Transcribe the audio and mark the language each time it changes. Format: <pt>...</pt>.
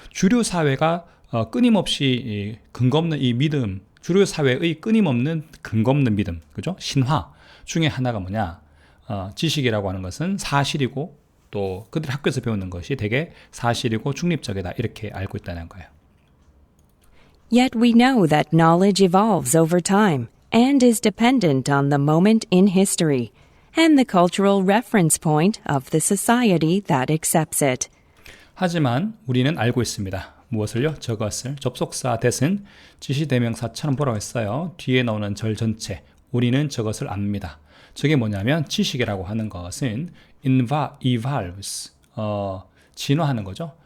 <ko>주류 사회가 끊임없이 근거 없는 이 믿음, 주류 사회의 끊임없는 근거 없는 믿음, 그죠? 신화 중에 하나가 뭐냐? 지식이라고 하는 것은 사실이고 또 그들 학교에서 배우는 것이 되게 사실이고 중립적이다. 이렇게 알고 있다는 거예요.</ko> <en>Yet we know that knowledge evolves over time and is dependent on the moment in history and the cultural reference point of the society that accepts it.</en> <ko>하지만 우리는 알고 있습니다. 무엇을요? 저것을. 접속사 that은 지시대명사처럼 보라고 했어요. 뒤에 나오는 절 전체. 우리는 저것을 압니다. 저게 뭐냐면 지식이라고 하는 것은 evolves, 진화하는 거죠.</ko>